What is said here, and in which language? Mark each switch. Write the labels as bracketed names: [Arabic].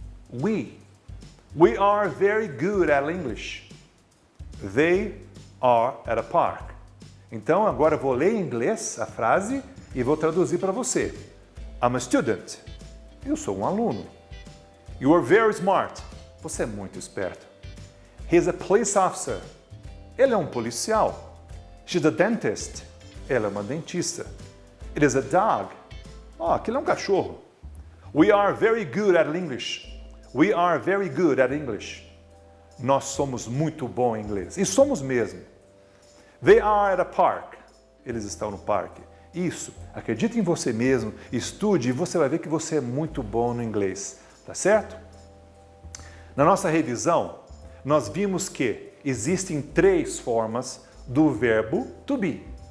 [English] We are very good at English. They are at a park. [Portuguese] Então, agora eu vou ler em inglês a frase e vou traduzir para você. [English] I'm a student. [Portuguese] Eu sou um aluno. [English] You are very smart. [Portuguese] Você é muito esperto. [English] He's a police officer. [Portuguese] Ele é um policial. [English] She's a dentist. [Portuguese] Ela é uma dentista. [English] It is a dog. [Portuguese] Aquele é um cachorro. [English] We are very good at English. We are very good at English. [Portuguese] Nós somos muito bons em inglês. E somos mesmo. [English] They are at a park. [Portuguese] Eles estão no parque. Isso. Acredite em você mesmo, estude e você vai ver que você é muito bom no inglês. Tá certo? Na nossa revisão, nós vimos que existem 3 formas do verbo to be.